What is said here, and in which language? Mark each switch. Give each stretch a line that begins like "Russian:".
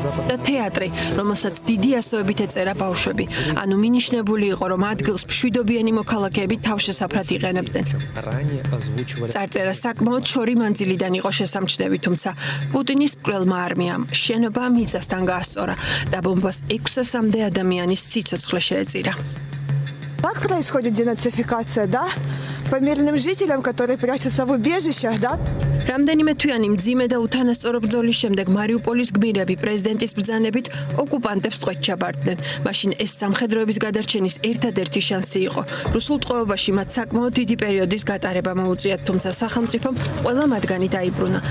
Georgian: და თეატრი, რომელსაც დიდი ასოებით ეწერა ბავშვები. ანუ მინიშნებული იყო, რომ ადგილს მშვიდობიანი მოქალაქეები თავშესაფრად იყენებდნენ. წარწერა საკმაოდ შორი მანძილიდან იყო შესამჩნევი, თუმცა პუტინის მკვლელმა არმიამ შენობა მიწასთან გაასწორა და ბომბას 600-მდე ადამიანის სიცოცხლე შეეწირა.
Russian: Так происходит денацификация, да? По мирным жителям, которые прячутся в убежищах, да?
Georgian: რამდენიმე თვიანი მძიმე და უთანასწორო ბრძოლის შემდეგ მარიუპოლის გმირები პრეზიდენტის ბრძანებით ოკუპანტებს ტყვედ ჩაბარდნენ. მაშინ ეს სამხედროების გადარჩენის ერთადერთი შანსი იყო. რუსულ ტყვეობაში მათ საკმაოდ დიდი პერიოდის გატარება მოუწიათ, თუმცა სახელმწიფომ ყველა მათგანი დაიბრუნა.